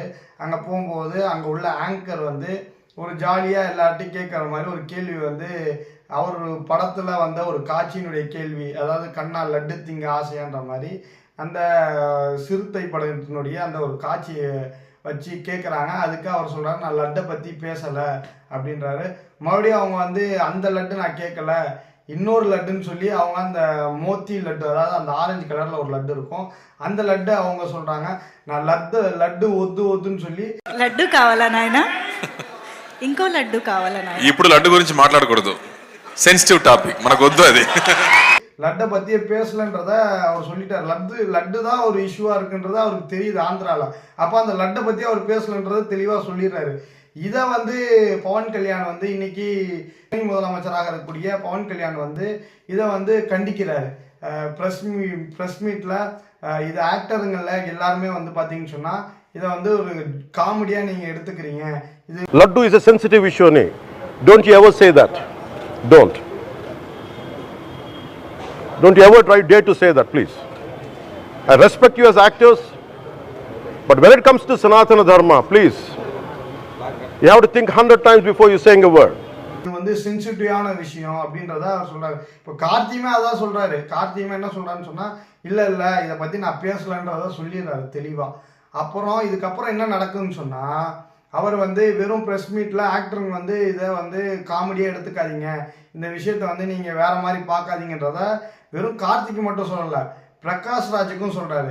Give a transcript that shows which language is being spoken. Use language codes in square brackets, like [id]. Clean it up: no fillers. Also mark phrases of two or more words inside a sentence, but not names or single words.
[ta] அங்கே போகும்போது அங்கே உள்ள ஆங்கர் ஒரு ஜாலியாக எல்லார்ட்டையும் கேட்குற மாதிரி ஒரு கேள்வி அவர் படத்தில் ஒரு காட்சியினுடைய கேள்வி, அதாவது கண்ணா லட்டு திங்க ஆசையான்ற மாதிரி அந்த சிறுத்தை படத்தினுடைய அந்த ஒரு காட்சியை வச்சு கேட்குறாங்க. அதுக்கு அவர் சொல்கிறாரு, நான் லட்டை பற்றி பேசலை அப்படின்றாரு. மறுபடியும் அவங்க அந்த லட்டு நான் கேட்கல, இன்னொரு லட்டுன்னு சொல்லி அவங்க அந்த மோத்தி லட்டு, அதாவது அந்த [en] orange colour [ta] ஒரு லட்டு இருக்கும், அந்த லட்டு அவங்க சொல்கிறாங்க, நான் லட்டு ஒத்துன்னு சொல்லி. [te] లడ్డు కావాలా నాయనా? ఇంకో లడ్డు కావాలా నాయనా? ఇప్పుడు లడ్డు గురించి మాట్లాడకూడదు, [en] sensitive topic, [te] మనకు వద్దు అది. [ta] லட்டை பற்றியே பேசலன்றத அவர் சொல்லிட்டார். லட்டு தான் ஒரு இஷ்யூவாக இருக்குன்றது அவருக்கு தெரியுது ஆந்திராவில். அப்போ அந்த லட்டை பற்றி அவர் பேசலன்றதை தெளிவாக சொல்லிடுறாரு. இதை பவன் கல்யாண் இன்னைக்கு முதலமைச்சராக இருக்கக்கூடிய பவன் கல்யாண் இதை கண்டிக்கிறாரு. [en] press meet [ta] இது ஆக்டருங்களில் எல்லாருமே பார்த்தீங்கன்னு சொன்னால் இதை ஒரு காமெடியாக நீங்கள் எடுத்துக்கிறீங்க. இது [en] லட்டு இஸ் a sensitive issue. Don't you ever say that. Don't you ever dare to say that, please. I respect you as actors, but when it comes to Sanatana Dharma, please, you have to think 100 times before you saying a word. [ta] இது சென்சிட்டிவான விஷயம் அப்படின்றத அவர் சொல்றாரு. இப்போ கார்த்தியுமே அதான் சொல்றாரு. கார்த்தியுமே என்ன சொல்றாருன்னு சொன்னா, இல்லை இதை பற்றி நான் பேசலன்றத சொல்லிடுறாரு தெளிவாக. அப்புறம் இதுக்கப்புறம் என்ன நடக்குதுன்னு சொன்னா, அவர் வெறும் [en] press meet [ta] ஆக்டருங்க இதை காமெடியாக எடுத்துக்காதீங்க, இந்த விஷயத்த நீங்கள் வேற மாதிரி பார்க்காதீங்கன்றத வெறும் கார்த்திக்கு மட்டும் சொல்லலை, பிரகாஷ் ராஜுக்கும் சொல்கிறாரு.